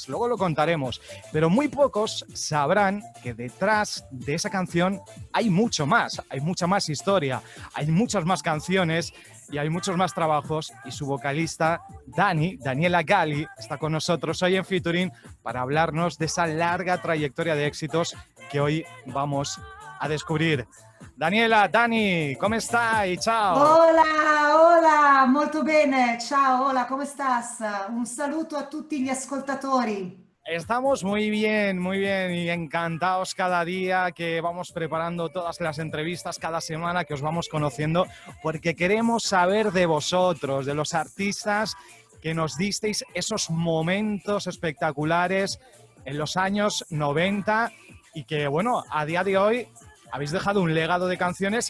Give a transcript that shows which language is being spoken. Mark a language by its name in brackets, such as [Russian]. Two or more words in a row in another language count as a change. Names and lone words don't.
[Spanish] Luego lo contaremos, pero muy pocos sabrán que detrás de esa canción hay mucho más, hay mucha más historia, hay muchas más canciones y hay muchos más trabajos, y su vocalista Daniela Gali, está con nosotros hoy en Featuring para hablarnos de esa larga trayectoria de éxitos que hoy vamos a descubrir. Daniela, Dani, [Italian] come stai? Ciao! Hola, molto bene, ciao, hola, [Spanish] come estás? [Italian] Un saluto a tutti gli ascoltatori. [Spanish] Estamos muy bien y encantados cada día que vamos preparando todas las entrevistas cada semana, que os vamos conociendo, porque queremos saber de vosotros, de los artistas que nos disteis esos momentos espectaculares en los años 90 y que, bueno, a día de hoy habéis dejado un legado de canciones.